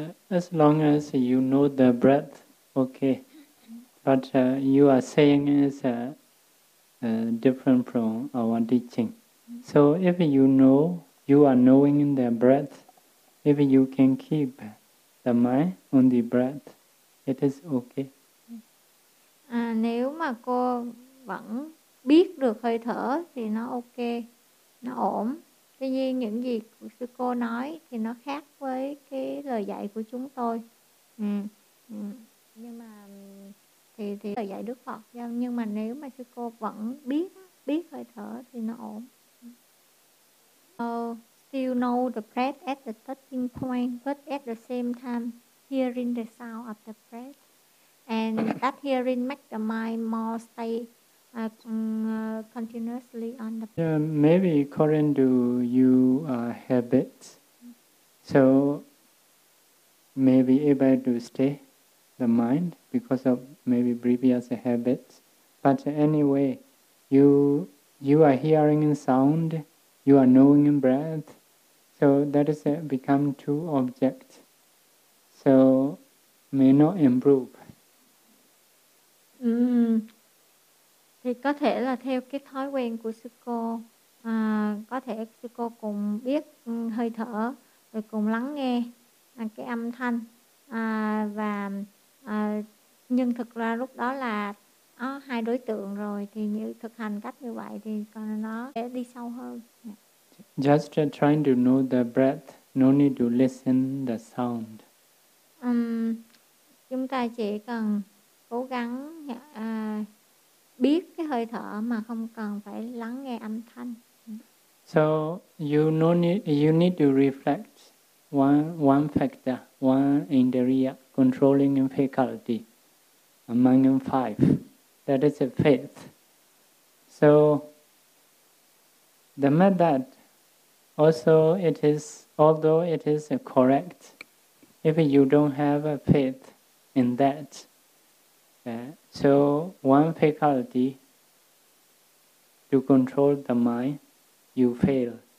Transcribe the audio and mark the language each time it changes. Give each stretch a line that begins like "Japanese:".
English: As long as you know the breath, okay. But you are saying is different from our teaching. So if you know, you are knowing the breath, if you can keep the mind on the breath, it is okay.
Vietnamese: Nếu mà cô vẫn biết được hơi thở thì nó ok, nó ổn. Tuy nhiên những gì sư cô nói thì nó khác với cái lời dạy của chúng tôi. Nhưng mà thì lời dạy Đức Phật, nhưng mà nếu mà sư cô vẫn biết hơi thở thì nó ổn.
English: Still know the breath at the touching point, but at the same time hearing the sound of the breath, and that hearing makes the mind more stay Continuously on the breath. Maybe according to your habits, so maybe able to stay the mind because of maybe previous habits. But anyway, you are hearing sound, you are knowing breath, so that is become two objects. So may not improve.
Vietnamese: Thì có thể là theo cái thói quen của sư cô, có thể sư cô cùng biết hơi thở rồi cùng lắng nghe cái âm thanh, và nhưng thực ra lúc đó là có hai đối tượng rồi, thì như thực hành cách như vậy thì con nó sẽ đi sâu hơn.
English: Just trying to know the breath, no need to listen the sound.
Vietnamese: Chúng ta chỉ cần cố gắng biết cái hơi thở mà không cần phải lắng nghe âm thanh.
English: So you need to reflect one factor, one interior controlling faculty among five. That is a faith. So the method also although it is correct, if you don't have a faith in that, so one faculty to control the mind, you fail.